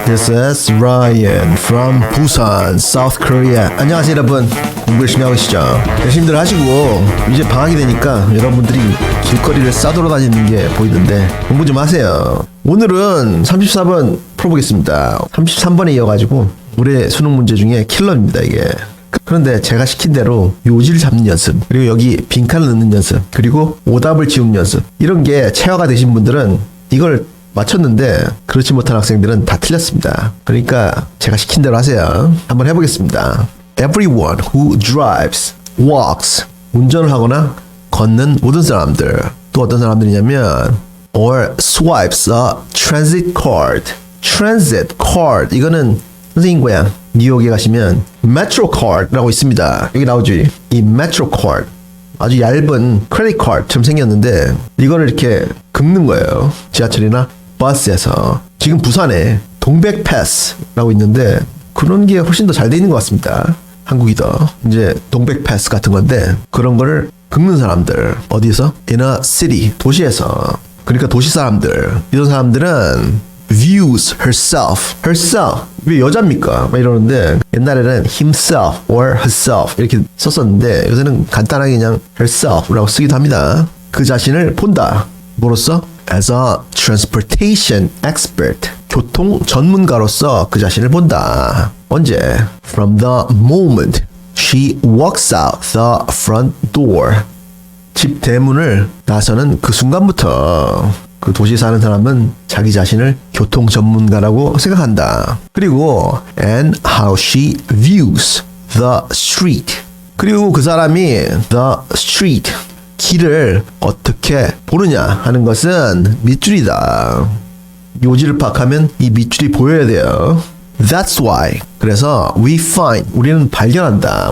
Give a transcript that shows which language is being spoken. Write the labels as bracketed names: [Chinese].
[English] This is Ryan from Busan, South Korea. [Korean] 안녕하세요 여러분. 공부 열심히 하고 계시죠? 열심히들 하시고 이제 방학이 되니까 여러분들이 길거리를 싸돌아다니는 게 보이던데 공부 좀 하세요. 오늘은 34번 풀어보겠습니다. 33번에 이어가지고 올해 수능 문제 중에 킬러입니다 이게. 그런데 제가 시킨 대로 요지를 잡는 연습, 그리고 여기 빈칸을 넣는 연습, 그리고 오답을 지우는 연습, 이런 게 체화가 되신 분들은 이걸 맞췄는데 그렇지 못한 학생들은 다 틀렸습니다. 그러니까 제가 시킨 대로 하세요. 한번 해보겠습니다. [English] Everyone who drives, walks, [Korean] 운전을 하거나 걷는 모든 사람들, 또 어떤 사람들이냐면 [English] or swipes a transit card. [Korean] transit card, 이거는 선생님 고향 뉴욕에 가시면 metro card라고 있습니다. 여기 나오지. 이 metro card 아주 얇은 크레딧 카드처럼 생겼는데 이거를 이렇게 긁는 거예요. 지하철이나 버스에서. 지금 부산에 동백 패스라고 있는데 그런 게 훨씬 더 잘 돼 있는 것 같습니다. 한국이 더 이제 동백 패스 같은 건데 그런 거를 긁는 사람들, 어디서? [English] In a city, [Korean] 도시에서. 그러니까 도시 사람들, 이런 사람들은 [English] views herself. [Korean] 왜 여자입니까? 막 이러는데 옛날에는 [English] himself or herself [Korean] 이렇게 썼었는데 요새는 간단하게 그냥 herself라고 쓰기도 합니다. 그 자신을 본다. 뭐로써? [English] As a transportation expert. [Korean] 교통 전문가로서 그 자신을 본다. 언제? [English] From the moment she walks out the front door. [Korean] 집 대문을 나서는 그 순간부터 그 도시에 사는 사람은 자기 자신을 교통 전문가라고 생각한다. 그리고 [English] and how she views the street. [Korean] 그리고 그 사람이 [English] the street, [Korean] 길을 어떻게 보느냐 하는 것은 밑줄이다. 요지를 파악하면 이 밑줄이 보여야 돼요. [English] That's why. [Korean] 그래서 [English] we find, [Korean] 우리는 발견한다.